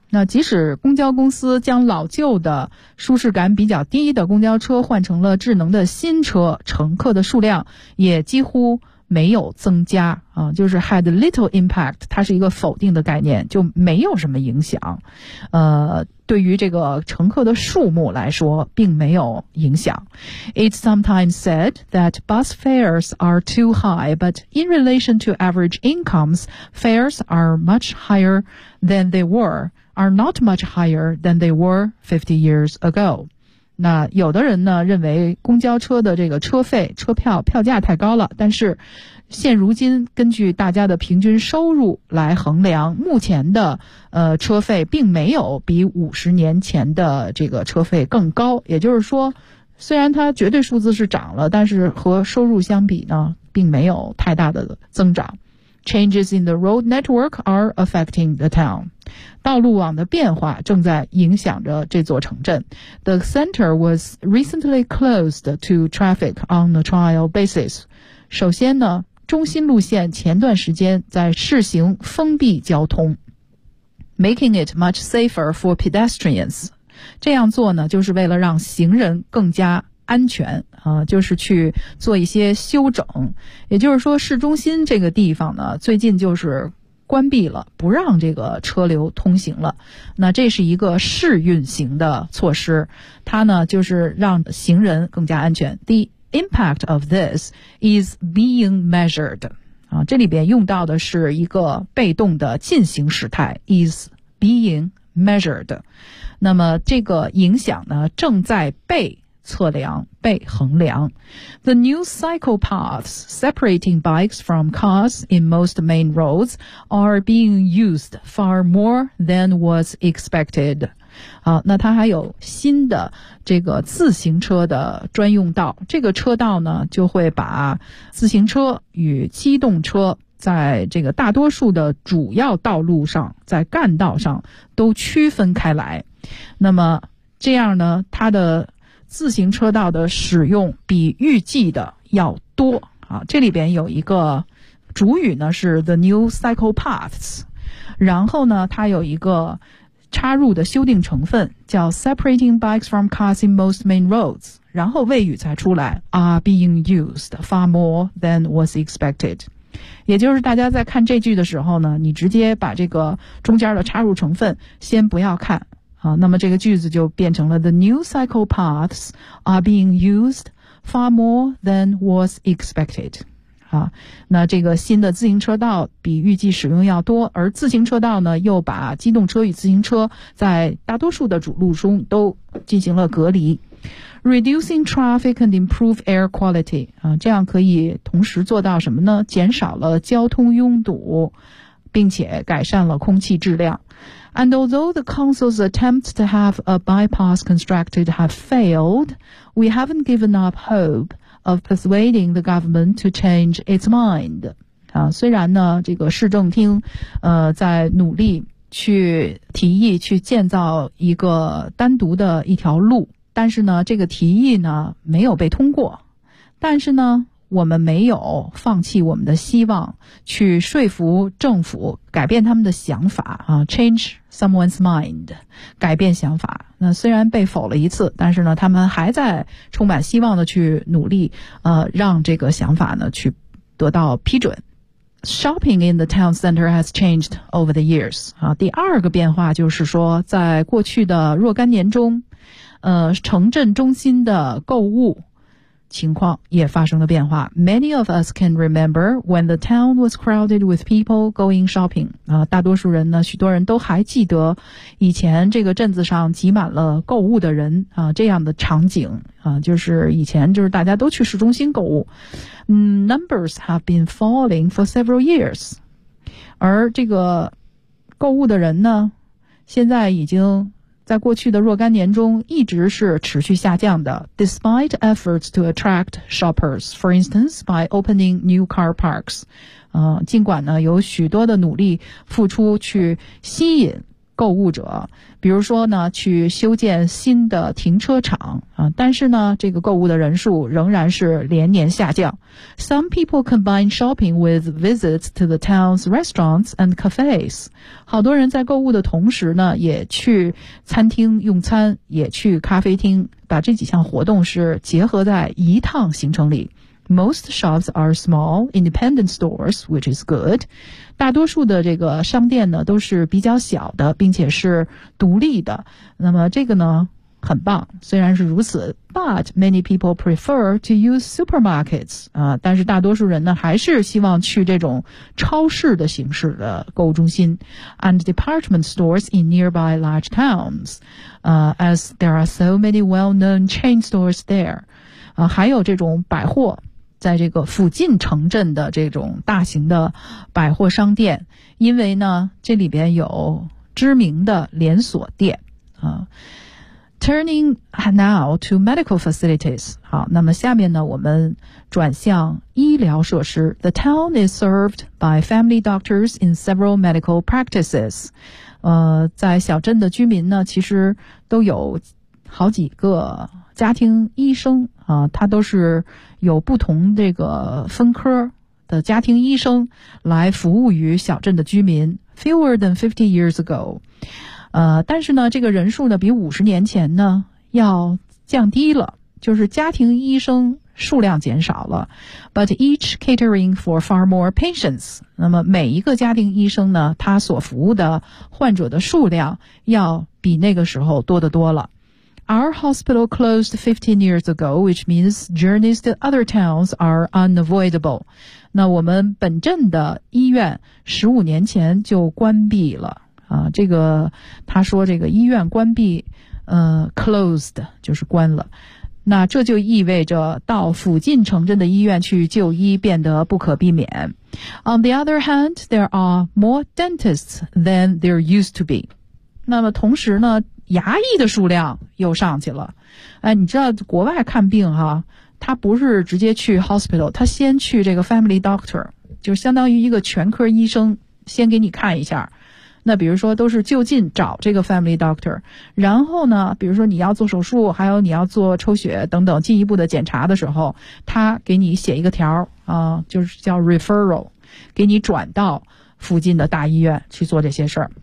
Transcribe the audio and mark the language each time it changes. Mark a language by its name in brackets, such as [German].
[Chinese] 那即使公交公司将老旧的舒适感比较低的公交车换成了智能的新车，乘客的数量也几乎没有增加啊，就是 [English] had little impact, [Chinese] 它是一个否定的概念，就没有什么影响。对于这个乘客的数目来说并没有影响。 [English] It's sometimes said that bus fares are too high, but in relation to average incomes, fares are much higher than they were. are not much higher than they were 50 years ago. [Chinese] 那有的人呢认为公交车的这个车费车票票价太高了，但是现如今根据大家的平均收入来衡量，目前的车费并没有比50年前的这个车费更高，也就是说虽然它绝对数字是涨了，但是和收入相比呢并没有太大的增长。 [English] Changes in the road network are affecting the town. [Chinese] 道路网的变化正在影响着这座城镇。 [English] The center was recently closed to traffic on a trial basis. [Chinese] 首先呢，中心路线前段时间在试行封闭交通， [English] making it much safer for pedestrians. [Chinese] 这样做呢，就是为了让行人更加安全啊，就是去做一些修整，也就是说市中心这个地方呢最近就是关闭了，不让这个车流通行了。那这是一个试运行的措施，它呢就是让行人更加安全。 [English] The impact of this is being measured [Chinese] 啊，这里边用到的是一个被动的进行时态 [English] is being measured。 [Chinese] 那么这个影响呢正在被测量，被衡量。 [English] The new cycle paths separating bikes from cars in most main roads are being used far more than was expected. [Chinese] 好，那它还有新的这个自行车的专用道，这个车道呢就会把自行车与机动车在这个大多数的主要道路上，在干道上都区分开来。那么这样呢，它的自行车道的使用比预计的要多啊！这里边有一个主语呢是 [English] the new cycle paths， [Chinese] 然后呢它有一个插入的修订成分叫 [English] separating bikes from cars in most main roads， [Chinese] 然后谓语才出来 [English] are being used far more than was expected。 [Chinese] 也就是大家在看这句的时候呢，你直接把这个中间的插入成分先不要看。那么这个句子就变成了 [English] The new cycle paths are being used far more than was expected. [Chinese] 那这个新的自行车道比预计使用要多，而自行车道呢又把机动车与自行车在大多数的主路中都进行了隔离。 [English] Reducing traffic and improve air quality. [Chinese] 这样可以同时做到什么呢？减少了交通拥堵，并且改善了空气质量。 [English] And although the council's attempts to have a bypass constructed have failed, we haven't given up hope of persuading the government to change its mind. [Chinese] 虽然呢，这个市政厅，在努力去提议去建造一个单独的一条路，但是呢，这个提议呢没有被通过。但是呢，我们没有放弃我们的希望，去说服政府改变他们的想法啊 ， [English] change someone's mind， [Chinese] 改变想法。那虽然被否了一次，但是呢，他们还在充满希望的去努力，让这个想法呢去得到批准。 [English] Shopping in the town center has changed over the years. [Chinese] 啊，第二个变化就是说，在过去的若干年中，城镇中心的购物情况也发生了变化。 [English] Many of us can remember when the town was crowded with people going shopping. [Chinese] 啊，大多数人呢，许多人都还记得以前这个镇子上挤满了购物的人啊，这样的场景啊，就是以前就是大家都去市中心购物。 [English] Numbers have been falling for several years. [Chinese] 而这个购物的人呢，现在已经在过去的若干年中一直是持续下降的。 [English] Despite efforts to attract shoppers, for instance, by opening new car parks. [Chinese] 尽管呢有许多的努力付出去吸引购物者，比如说呢去修建新的停车场啊，但是呢这个购物的人数仍然是连年下降。 [English] Some people combine shopping with visits to the town's restaurants and cafes. [Chinese] 好多人在购物的同时呢也去餐厅用餐，也去咖啡厅，把这几项活动是结合在一趟行程里。 [English] Most shops are small, independent stores, which is good. [Chinese] 大多数的这个商店呢都是比较小的，并且是独立的。那么这个呢很棒，虽然是如此。 [English] But many people prefer to use supermarkets. [Chinese] 但是大多数人呢还是希望去这种超市的形式的购物中心。 [English] And department stores in nearby large towns. As there are so many well-known chain stores there. [Chinese] 还有这种百货。在这个附近城镇的这种大型的百货商店，因为呢这里边有知名的连锁店啊。 [English] Turning now to medical facilities. [Chinese] 好，那么下面呢我们转向医疗设施。 [English] The town is served by family doctors in several medical practices. [Chinese] 在小镇的居民呢其实都有好几个家庭医生啊，他都是有不同这个分科的家庭医生来服务于小镇的居民。 [English] Fewer than 50 years ago. [Chinese] 但是呢这个人数呢比50年前呢要降低了，就是家庭医生数量减少了。 [English] But each catering for far more patients. [Chinese] 那么每一个家庭医生呢他所服务的患者的数量要比那个时候多得多了。 [English] Our hospital closed 15 years ago, which means journeys to other towns are unavoidable. [Chinese] 那我们本镇的医院15年前就关闭了。啊，这个他说这个医院关闭closed, 就是关了。那这就意味着到附近城镇的医院去就医变得不可避免。 [English] On the other hand, there are more dentists than there used to be. [Chinese] 那么同时呢牙医的数量又上去了。哎，你知道国外看病哈，他不是直接去 hospital， 他先去这个 family doctor， 就相当于一个全科医生先给你看一下。那比如说都是就近找这个 family doctor， 然后呢比如说你要做手术还有你要做抽血等等进一步的检查的时候，他给你写一个条啊，就是叫 referral， 给你转到附近的大医院去做这些事儿。